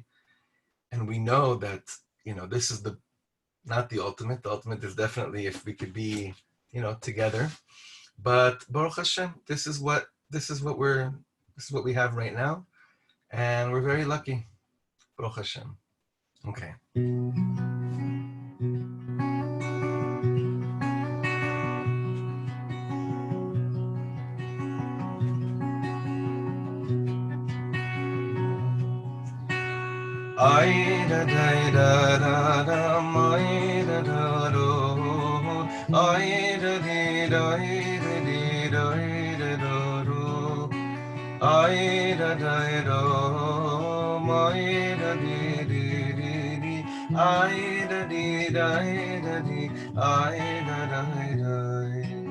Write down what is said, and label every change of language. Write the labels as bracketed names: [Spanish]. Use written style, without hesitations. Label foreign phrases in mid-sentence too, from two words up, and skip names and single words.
[English] And we know that, this is not the ultimate. The ultimate is definitely if we could be, together. But [Hebrew] ברוך השם, [English] this is what we have right now. And we're very lucky. [Hebrew] ברוך השם. [English] Okay. Ay da da da da da, ay da da do, ay da di da di da da do, ay da da do, ay da di di, ay da di da di, ay da da.